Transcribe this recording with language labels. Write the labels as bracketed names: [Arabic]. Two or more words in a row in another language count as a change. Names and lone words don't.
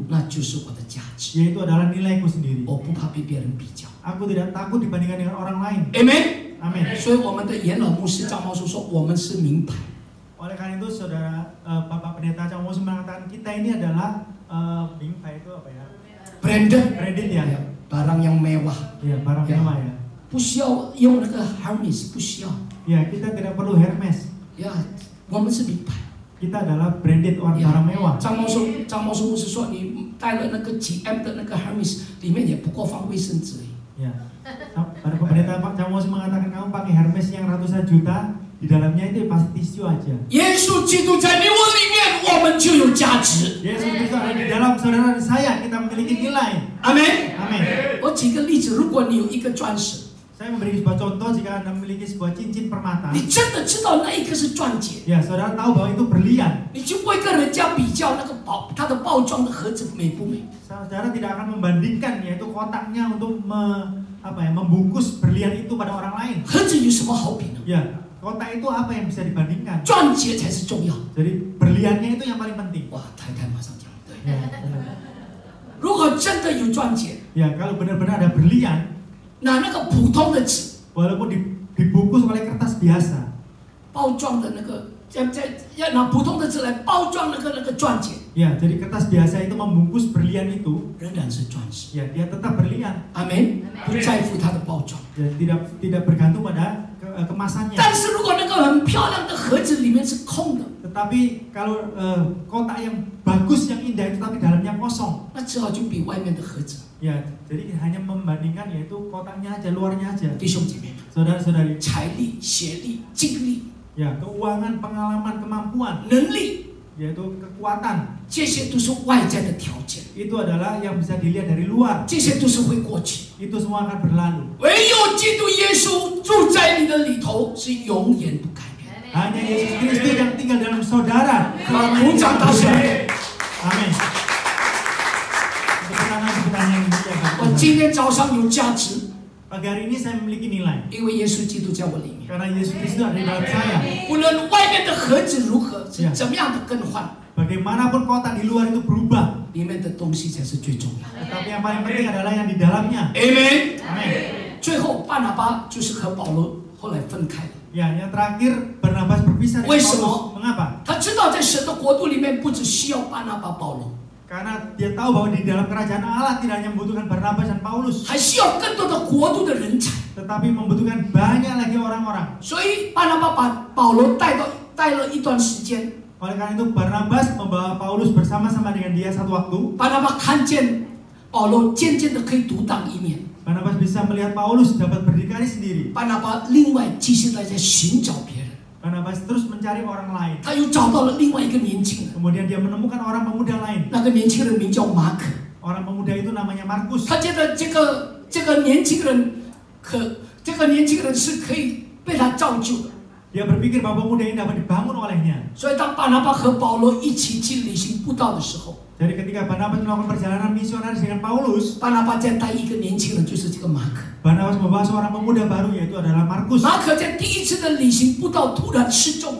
[Chinese] 那就是我的价值。 [Indonesian] yaitu adalah nilaiku sendiri. [Chinese] 我不怕被别人比较。 [Indonesian] Aku tidak takut dibandingkan dengan orang lain. [Chinese] Amen。 [Indonesian] Amin. [Chinese] 所以我们的元老牧师张茂叔说，我们是名牌。 [Indonesian] Oleh karena itu, saudara Bapak Pendeta Cang Mosu mengatakan kita ini adalah mingpai itu apa ya? Branded ya. barang yang mewah， Ya, barang Ya. mewah ya. [Chinese] 不需要用那个 Hermes， 不需要。 [Indonesian] Ya, kita tidak perlu Hermes. [Chinese] 呀，我们是名牌。 [Indonesian] Kita adalah branded orang barang mewah. [Chinese] 张茂叔牧师说，你带了那个几 M 的那个 Hermes， 里面也不过放卫生纸而已。 [Indonesian] Ya. Para pendeta Pak Cang Mosu mengatakan kamu pakai Hermes yang ratusan juta, di dalamnya itu pasti tisu aja. [Chinese] 耶稣基督在你我里面，我们就有价值。 [Indonesian] Yesus Kristus ada di dalam saudara dan saya, kita memiliki nilai. [Chinese] 阿门。 [Indonesian] Amin. [Chinese] 我举个例子，如果你有一个钻石， [Indonesian] Saya memberi sebuah contoh jika Anda memiliki sebuah cincin permata. [Chinese] 你真的知道那一个是钻戒， [Indonesian] Ya, saudara tahu bahwa itu berlian. [Chinese] 你就不会跟人家比较那个它的包装的盒子美不美。 [Indonesian] Saudara tidak akan membandingkan yaitu kotaknya untuk membungkus berlian itu pada orang lain. [Chinese] 盒子有什么好比呢？ [Indonesian] Ya, kotak itu apa yang bisa dibandingkan? [Chinese] 钻戒才是重要。 [Indonesian] Jadi berliannya itu yang paling penting. [Chinese] 哇，太太马上讲对。 [Indonesian] Ya, benar. [Chinese] 如果真的有钻戒， [Indonesian] Ya, kalau benar-benar ada berlian, [Chinese] 拿那个普通的纸 [Indonesian] walaupun dibungkus oleh kertas biasa, [Chinese] 包装的那个，要拿普通的纸来包装那个钻戒， [Indonesian] ya, jadi kertas biasa itu membungkus berlian itu, [Chinese] 仍然是钻石。 [Indonesian] ya dia tetap berlian, [Chinese] 阿门。不在乎它的包装。 [Indonesian] ya tidak bergantung pada kemasannya. [Chinese] 但是如果那个很漂亮的盒子里面是空的， [Indonesian] Tetapi kalau kotak yang bagus, yang indah itu tapi dalamnya kosong, [Chinese] 那只好就比外面的盒子。 [Indonesian] ya jadi hanya membandingkan yaitu kotaknya aja, luarnya aja. [Chinese] 弟兄姐妹们， [Indonesian] Saudara-saudari, [Chinese] 财力、学历、精力、 [Indonesian] ya keuangan, pengalaman, kemampuan, [Chinese] 能力， [Indonesian] yaitu kekuatan, [Chinese] 这些都是外在的条件， [Indonesian] itu adalah yang bisa dilihat dari luar. [Chinese] 这些都是会过去。 [Indonesian] Itu semua akan berlalu. [Chinese] 唯有基督耶稣住在你的里头，是永远不改变。 [Indonesian] Hanya Yesus Kristus yang tinggal dalam saudara. Puja Tuhan. Amin. Pertanyaan yang [Chinese] 我今天早上有价值， [Indonesian] Pagi hari ini saya memiliki nilai [Chinese] 因为耶稣基督在我里面。 [Indonesian] karena Yesus Kristus ada di dalam saya. [Chinese] 无论外面的盒子如何，是怎么样的更换， [Indonesian] Bagaimanapun kotak di luar itu berubah, [Chinese] 里面的东西才是最重要的。 [Indonesian] tetapi yang paling penting adalah yang di dalamnya. [Chinese] Amen。 [Indonesian] Amin. [Chinese] 最后，巴拿巴就是和保罗后来分开了。 [Indonesian] Ya, yang terakhir Barnabas berpisah dengan [Chinese] 为什 [Indonesian] Paulus. [Chinese] 么？ [Indonesian] Mengapa? [Chinese] 他知道在神的国度里面，不只需要巴拿巴、保罗， [Indonesian] Karena dia tahu bahwa di dalam kerajaan Allah tidak hanya membutuhkan Barnabas dan Paulus, [Chinese] 还需要更多的国度的人才。 [Indonesian] tetapi membutuhkan banyak lagi orang-orang. [Chinese] 所以巴拿巴把保罗带了一段时间。 [Indonesian] Oleh karena itu Barnabas membawa Paulus bersama-sama dengan dia satu waktu. [Chinese] 巴拿巴看见保罗渐渐的可以独当一面， [Indonesian] Barnabas bisa melihat Paulus dapat berdikari sendiri. [Chinese] 巴拿巴另外继续在寻找别人， [Indonesian] Barnabas terus mencari orang lain. [Chinese] 他又找到了另外一个年轻人， [Indonesian] Kemudian dia menemukan orang pemuda lain. [Chinese] 那个年轻人名叫马可。 [Indonesian] Orang pemuda itu namanya Markus. [Chinese] 他觉得这个年轻人是可以被他造就的， [Indonesian] Dia berpikir bahwa pemuda ini dapat dibangun olehnya. [Chinese] 所以当巴拿巴和保罗一起去旅行布道的时候， [Indonesian] Jadi ketika Barnabas melakukan perjalanan misionaris dengan Paulus, [Chinese] 巴拿巴再带一个年轻人，就是这个马可。 [Indonesian] Barnabas membawa seorang pemuda baru yaitu adalah Markus. [Chinese] 马可在第一次的旅行布道突然失踪了。